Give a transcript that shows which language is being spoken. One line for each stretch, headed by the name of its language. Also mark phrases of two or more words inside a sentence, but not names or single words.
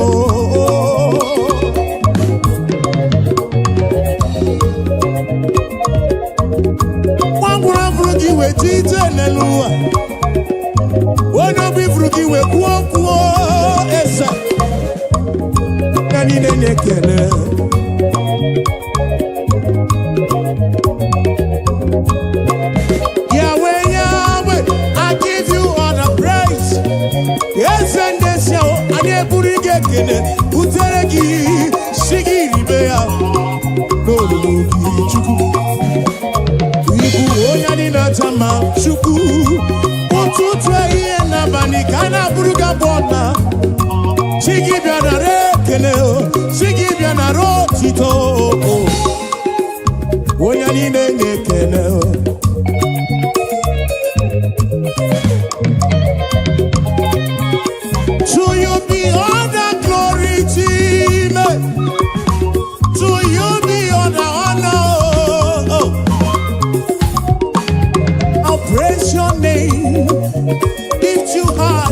Igbo: nwagwụrụ gị weta ije n'elu ụwa onye obi furu gị wee kwuo eze anyị na-ekele Yahweh,
English: I give you all the praise. Yes, and yes,
Igbo: anyị eburu gị ekele butere gị si gị ribe ya n'olulu gị Chukwu ibu onye anyị na-aja ma Chukwu ụtụtụ ehihie n'abalị ka a na-abụrụ gị abụ ọna si gị bịa nara ekele si gị bịa nara otito onye anyị na-enye ekele
English: to you be all the glory, Jesus. To you be all the honor. I'll praise your name, lift you high.